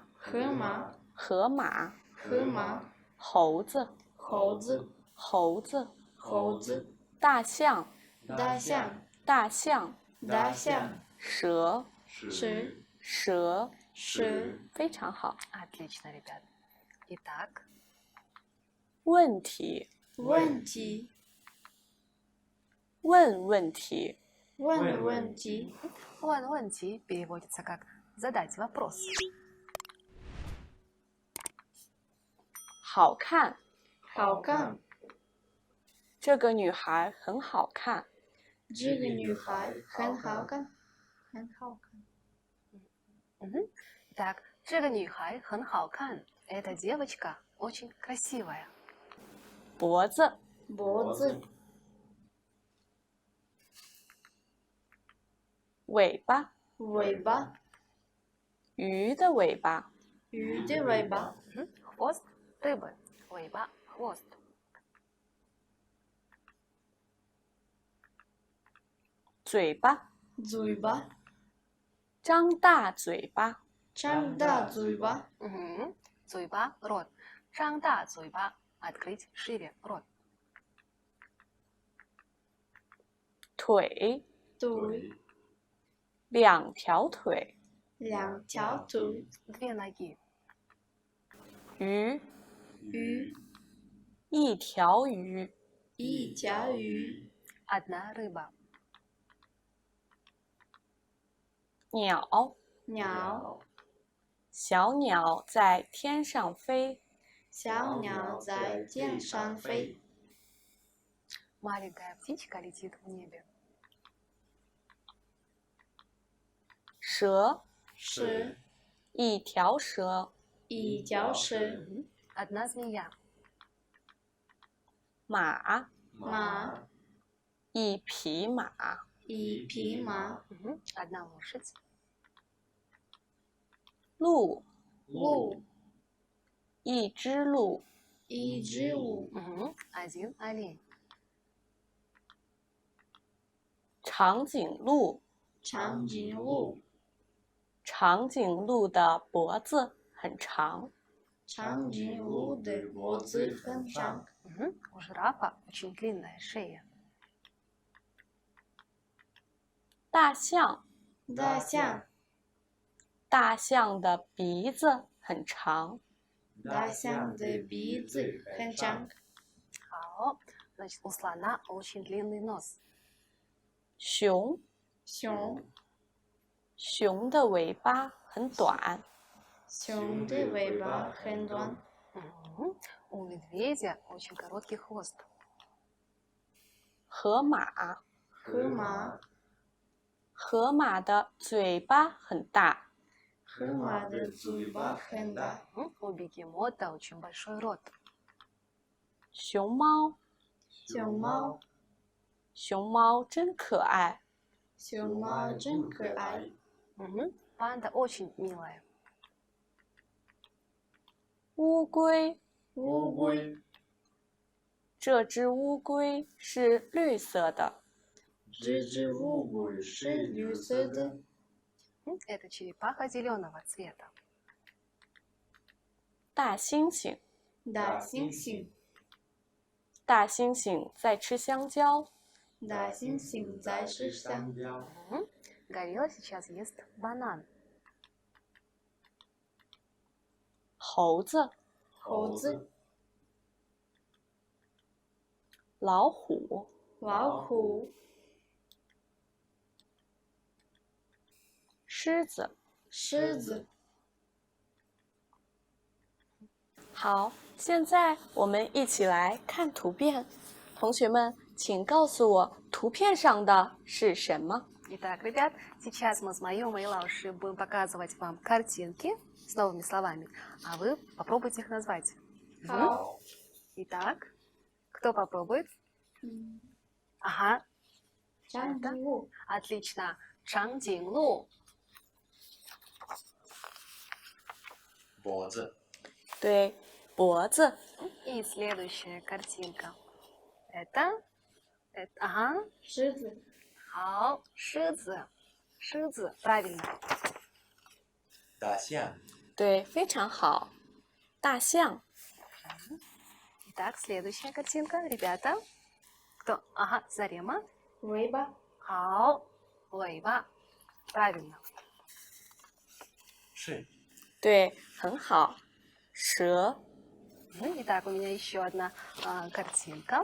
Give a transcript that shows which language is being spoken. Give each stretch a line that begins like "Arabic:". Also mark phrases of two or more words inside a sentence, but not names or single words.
Chinese: 河马河马河马猴子猴子猴子猴子大象大象大象大象蛇蛇蛇蛇非常好。
Russian: Отлично, ребят. Итак,
Chinese: 问题问题问问题问问题问问题
Russian: переводится как «задать вопрос».
Chinese: 好看好看这个女孩很好看这个女孩很好看很好看
Russian: Мгм. Так,
Chinese: 这个女孩很好看.
Russian: Эта девочка очень красивая.
Chinese: 脖子脖子尾巴尾巴鱼的尾巴鱼的尾巴
Russian: Мгм. Хвост рыбы. 尾巴 хвост.
Chinese: 嘴巴嘴巴张大嘴巴张大嘴巴 Мгм. 嘴巴 рот. 张大嘴巴.
Russian: Открыть шире рот.
Chinese: 腿腿两条腿两条腿
Russian: Две ноги.
Chinese: 鱼鱼一条鱼一条鱼
Russian: Одна рыба.
Chinese: 鸟鸟小鸟在天上飞小鸟在天上飞
Russian: Маленькая птичка летит в небе.
Chinese: 蛇蛇一条蛇一条蛇
Russian: Мгм. Одна змея.
Chinese: 马马一匹马一匹马
Russian: Мгм. Одна лошадь.
Chinese: 鹿鹿一只鹿一只鹿
Russian: Мгм. Один олень.
Chinese: 长颈鹿长颈鹿长颈鹿的脖子很长长颈鹿的脖子很长。
Russian: У жирафа очень длинная шея.
Chinese: 大象，大象，大象的鼻子很长。大象的鼻子很长。
Russian: 好 ，значит, у слона очень длинный нос.
Chinese: 熊，熊，熊的尾巴很短。熊的尾巴很短。
Russian: У медведя очень короткий хвост.
Chinese: 河马，河马，河马的嘴巴很大。河马的嘴巴很大。
Russian: У бегемота очень большой рот.
Chinese: 熊猫，熊猫，熊猫真可爱。熊猫真可爱。
Russian: Панда очень милая.
Chinese: 乌龟，乌龟，这只乌龟是绿色的。这只乌龟是绿色的。
Russian: Это черепаха зеленого цвета.
Chinese: 大猩猩，大猩猩，大猩猩在吃香蕉。大猩猩在吃香蕉。
Russian: Горилла сейчас ест банан.
Chinese: 猴子，猴子，老虎，老虎，狮子。狮子。好，现在我们一起来看图片。同学们，请告诉我图片上的是什么？
Russian: Итак, ребят, сейчас мы с Маём и Лауши будем показывать вам картинки с новыми словами, а вы попробуйте их назвать.
Chinese: 好，
Russian: Итак, кто попробует? Ага,
Chinese: 长颈鹿，
Russian: отлично. Чангдинлу.
Chinese: 脖子，对，脖子。
Russian: И следующая картинка. Ага,
Chinese: 狮子，好，狮子，狮子，правильно. 大象，对，非常好。大象，
Russian: Итак, следующая картинка, ребята. Кто? Ага, Зарема.
Chinese: 尾巴，好，尾巴，правильно. 是对，很好。蛇，
Russian: Итак, у меня еще одна картинка.